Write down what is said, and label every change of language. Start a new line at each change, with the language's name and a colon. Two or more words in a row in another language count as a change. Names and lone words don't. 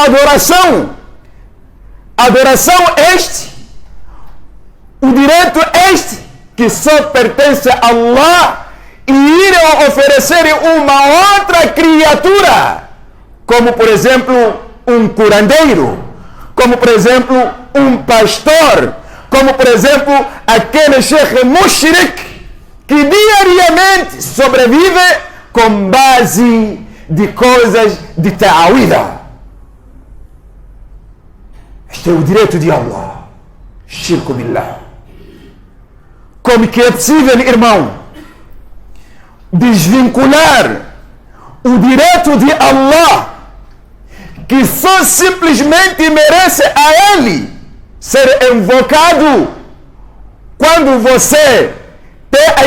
Portuguese: adoração o direito que só pertence a Allah, e irem oferecer uma outra criatura, como por exemplo um curandeiro, como por exemplo um pastor, como por exemplo aquele
Arabic: sheikh mushrik
Portuguese: que diariamente sobrevive com base de coisas de ta'awida. Este é o direito de Allah.
Arabic: Shirku billah.
Portuguese: Como que é possível, irmão, desvincular o direito de Allah, que só simplesmente merece a Ele ser invocado quando você tem